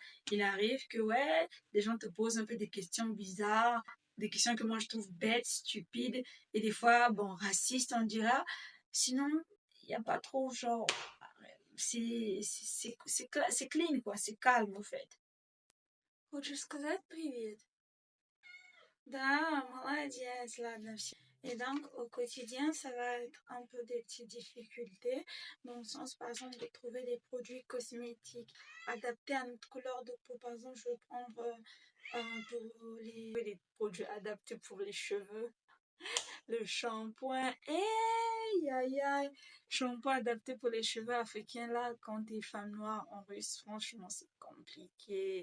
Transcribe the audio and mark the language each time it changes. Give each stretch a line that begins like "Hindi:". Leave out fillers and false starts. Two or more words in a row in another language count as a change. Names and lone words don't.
French: Il arrive que, ouais, les gens te posent un peu des questions bizarres, des questions que moi je trouve bêtes, stupides, et des fois, bon, racistes, on dira. Sinon, il n'y a pas trop, genre, c'est clean, quoi, c'est calme, au fait.
Russian: Хочешь сказать привет? Да, молодец, ладно, все.
French: Et donc, au quotidien, ça va être un peu des petites difficultés, dans le sens, par exemple, de trouver des produits cosmétiques adaptés à notre couleur de peau. Par exemple, je vais prendre pour les produits adaptés pour les cheveux, le shampoing, aïe, aïe, aïe, shampoing adapté pour les cheveux africains, là, quand t'es femme noire en Russe, franchement, c'est compliqué.